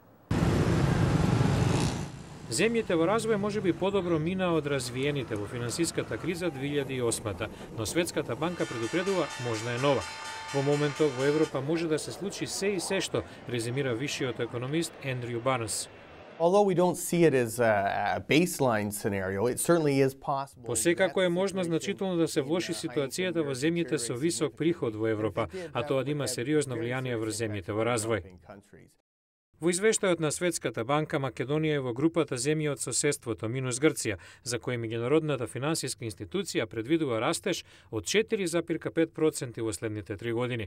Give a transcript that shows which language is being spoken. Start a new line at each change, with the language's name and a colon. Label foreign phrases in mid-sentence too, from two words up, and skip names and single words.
Macedonian: Земјите во развој можеби подобро мина од развиените во финансиската криза 2008-та, но Светската банка предупредува можна е нова. Во моментов во Европа може да се случи се и се што, резимира вишиот економист Ендрю Барнс.
English: Although we don't see it as a baseline scenario, it certainly is possible.
Macedonian: Посекако е можно значително да се влоши ситуацијата во земјите со висок приход во Европа, а тоа да има сериозно влијание врз земјите во развој. Во извештајот на Светската банка, Македонија е во групата земји од соседството минус Грција, за кои меѓународната финансиска институција предвидува растеж од 4,5% во следните 3 години.